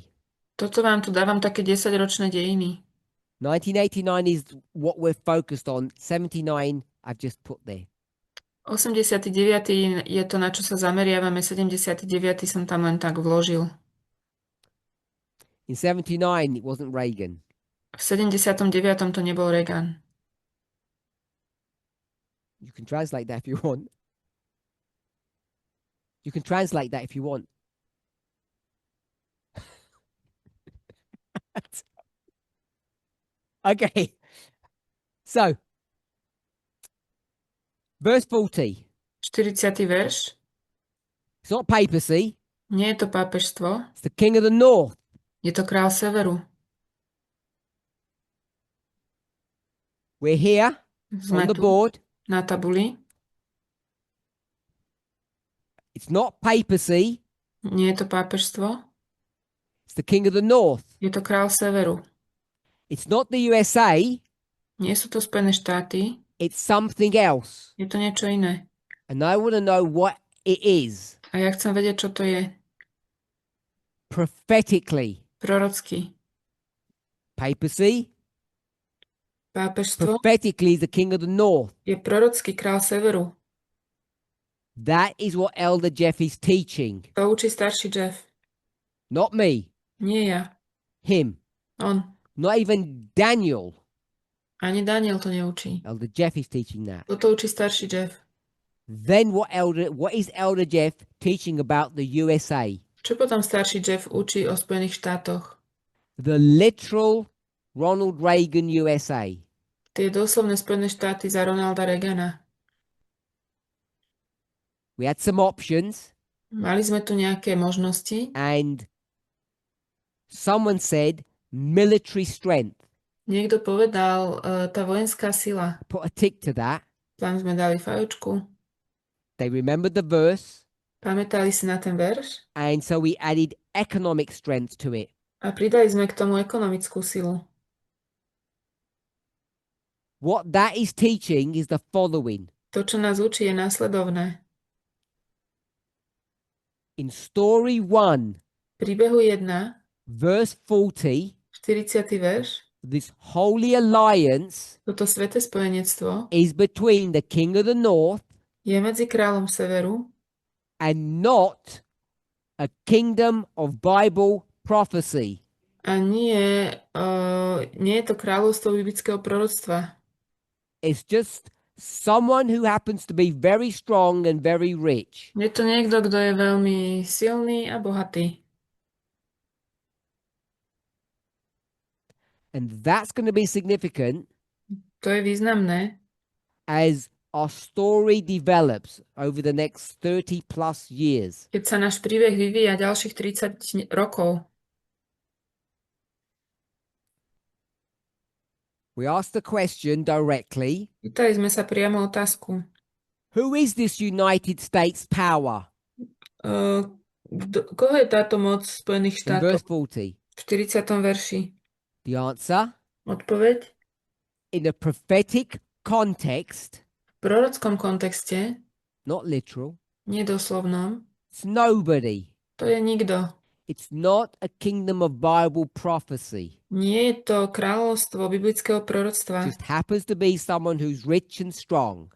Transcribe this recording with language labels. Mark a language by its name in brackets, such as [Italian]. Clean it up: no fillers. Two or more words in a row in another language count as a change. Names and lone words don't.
[Slovak] Toto vám tu dávam také 10-ročné dejiny. [English] 1989 is what we're focused on. 79, I've just put there. 89. [Slovak] je to, na čo sa zameriavame. 79. som tam len tak vložil. [English] In 79, it wasn't Reagan. [Slovak] V 79. to nebol Reagan. [English] You can translate that if you want. You can translate that if you want. Okay. So, verse 40. 40. verš. It's not papacy. [Slovak] Nie je to pápežstvo, [English] It's the king of the north. [Slovak] je to král severu. [English] We're here [Slovak] Sme [English] on the [Slovak] tu [English] board. [Slovak] na tabuli. [English] It's not papacy. [Slovak] Nie je to pápežstvo, [English] It's the king of the north. [Slovak] je to král severu. [English] It's not the USA. [Slovak] Nie sú to Spojené štáty, [English] It's something else. [Slovak] je to niečo iné. [English] And I want to know what it is. [Slovak] A ja chcem vedieť, čo to je. [English] Prophetically. [Slovak] Prorocky. [English] Papacy. [Slovak] Pápežstvo [English] Prophetically, the king of the north. [Slovak] je prorocký král severu. [English] That is what Elder Jeff is teaching. [Slovak] To učí starší Jeff. [English] Not me. [Slovak] Nie ja. [English] Him. [Slovak] On. [English] Not even Daniel. [Slovak] Ani Daniel to neučí. [English] Elder Jeff is teaching that. [Slovak] Toto učí starší Jeff. [English] Then what is Elder Jeff teaching about the USA? [Slovak] Čo potom starší Jeff učí o Spojených štátoch? [English] The literal Ronald Reagan USA. [Slovak] Tie doslovné Spojené štáty za Ronalda Reagana. [English] We had some options, [Slovak] Mali sme tu nejaké možnosti. [English] and someone said military strength. [Slovak] Niekto povedal, tá vojenská sila. [English] Put a tick to that. [Slovak] Tam sme dali fajočku. [English] They remembered the verse, [Slovak] Pamätali si na ten verš [English] and so we added economic strength to it. [Slovak] a pridali sme k tomu ekonomickú silu. [English] What that is teaching is the following. [Slovak] To, čo nás učí, je následovné. [English] In story 1, [Slovak] Príbehu 1, [English] verse 40, [Slovak] 40. verš, [English] this holy alliance [Slovak] toto sväté spojenectvo [English] is between the king of the north [Slovak] je medzi kráľom severu [English] and not a kingdom of Bible prophecy. [Slovak] a nie je to kráľovstvo biblického proroctva. [English] It's just someone who happens to be very strong and very rich. [Slovak] Je to niekto, kto je veľmi silný a bohatý. [English] And that's going to be significant [Slovak] To je významné, [English] as our story develops over the next 30 plus years. [Slovak] keď sa náš príbeh vyvíja ďalších 30 rokov. [English] We asked the question directly, [Slovak] Pýtali sme sa priamo otázku. [English] who is this United States power? [Slovak] Koho je táto moc Spojených [English] In verse [Slovak] štátov? 40. V 40. verši. [English] The answer, [Slovak] Odpoveď? [English] in a prophetic context, [Slovak] V prorockom kontexte, [English] not literal, [Slovak] nedoslovnom, [English] it's nobody. [Slovak] to je nikto. [English] It's not a kingdom of Bible prophecy. [Slovak] Nie je to kráľovstvo biblického [English] It [Slovak] proroctva. [English] just happens to be someone who's rich and strong.